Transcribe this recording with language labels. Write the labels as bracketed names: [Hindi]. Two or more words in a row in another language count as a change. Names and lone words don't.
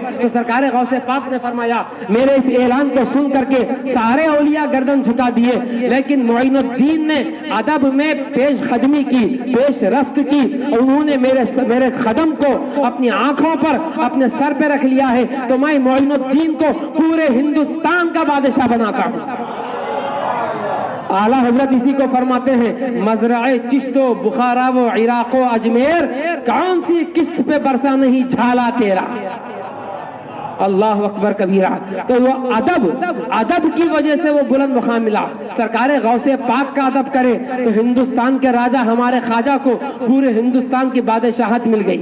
[Urdu] تو سرکار غوث پاک نے فرمایا میرے اس اعلان کو سن کر کے سارے اولیاء گردن جھکا دیے، لیکن معین الدین نے ادب میں پیش قدمی کی، پیش رفت کی، اور انہوں نے میرے قدم کو اپنی آنکھوں پر اپنے سر پہ رکھ لیا ہے، تو میں معین الدین کو پورے ہندوستان کا بادشاہ بناتا ہوں۔ اعلیٰ حضرت اسی کو فرماتے ہیں، مزرعِ چشت و بخارا و عراق و اجمیر، کون سی قسط پہ برسا نہیں جھالا تیرا۔ [Arabic] اللہ اکبر کبیرہ۔ [Urdu] تو وہ ادب کی وجہ سے وہ بلند مقام ملا۔ سرکار غوث پاک کا ادب کرے تو ہندوستان کے راجہ ہمارے خواجہ کو پورے ہندوستان کی بادشاہت مل گئی۔